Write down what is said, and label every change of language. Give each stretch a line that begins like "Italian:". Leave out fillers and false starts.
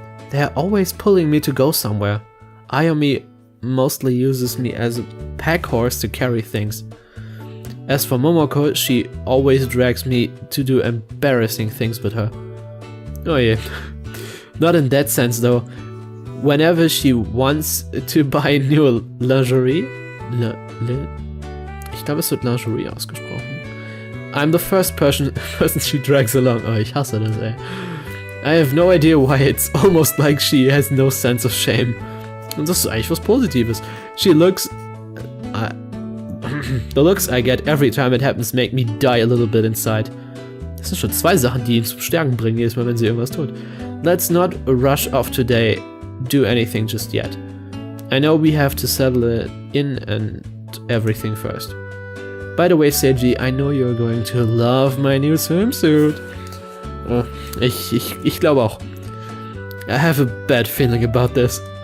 English: They're always pulling me to go somewhere. Ayumi mostly uses me as a pack horse to carry things. As for Momoko, she always drags me to do embarrassing things with her. Oh yeah. Not in that sense though. Whenever she wants to buy new lingerie, ich glaube es wird Lingerie ausgesprochen. I'm the first person she drags along. Oh, ich hasse das, ey. I have no idea why it's almost like she has no sense of shame.
German: Und das ist eigentlich was Positives.
English: She looks... the looks I get every time it happens make me die a little bit inside.
German: Das sind schon zwei Sachen, die ihn zum Stärken bringen, jedes Mal, wenn sie irgendwas tut.
English: Let's not rush off today, do anything just yet. I know we have to settle it in and everything first. By the way, Seiji, I know you're going to love my new swimsuit. Ich glaube auch. I have a bad feeling about this.